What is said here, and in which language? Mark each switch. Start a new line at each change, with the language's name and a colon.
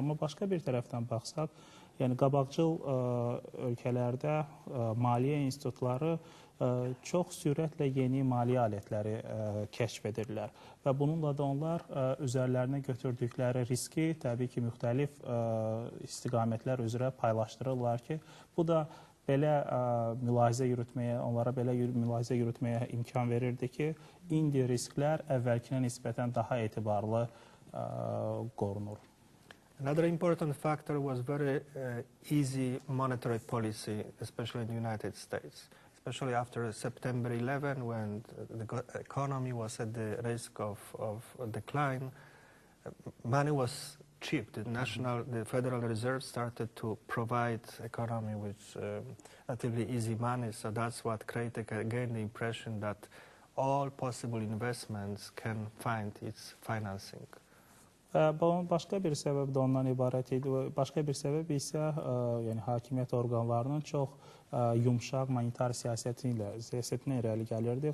Azerbaijani: Amma başqa bir tərəfdən baxsaq, yəni qabaqcıl ölkələrdə maliyyə institutları çox sürətlə yeni maliyyə alətləri kəşf edirlər və bununla da onlar üzərlərinə götürdükləri riski təbii ki, müxtəlif istiqamətlər üzrə paylaşdırırlar ki, bu da belə mülahizə yürütməyə, onlara belə mülahizə yürütməyə imkan verirdi ki, indi risklər əvvəlkinə nisbətən daha etibarlı qorunur.
English: Another important factor was very easy monetary policy, especially in the United States. Especially after September 11, when the economy was at the risk of decline, money was cheap. The Federal Reserve started to provide economy with relatively easy money, so that's what created again the impression that all possible investments can find its financing.
Azerbaijani: Başqa bir səbəb də ondan ibarət idi. Başqa bir səbəb isə yəni hakimiyyət orqanlarının çox yumşaq monetar siyasətinə irəli gəlirdi.